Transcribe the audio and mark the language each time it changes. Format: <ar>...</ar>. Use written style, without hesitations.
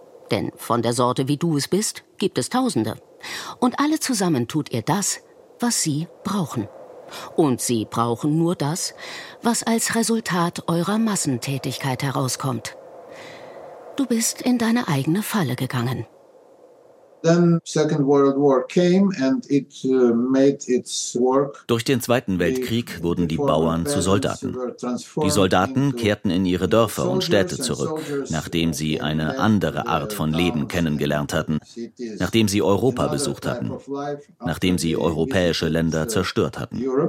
<de>Denn von der Sorte, wie du es bist, gibt es Tausende. Und alle zusammen tut ihr das, was sie brauchen. Und sie brauchen nur das, was als Resultat eurer Massentätigkeit herauskommt. Du bist in deine eigene Falle gegangen.</de> <en>Then Second World War came and it made its work.</en> <de>Durch den Zweiten Weltkrieg wurden die Bauern zu Soldaten. Die Soldaten kehrten in ihre Dörfer und Städte zurück, nachdem sie eine andere Art von Leben kennengelernt hatten, nachdem sie Europa besucht hatten, nachdem sie europäische Länder zerstört hatten.</de>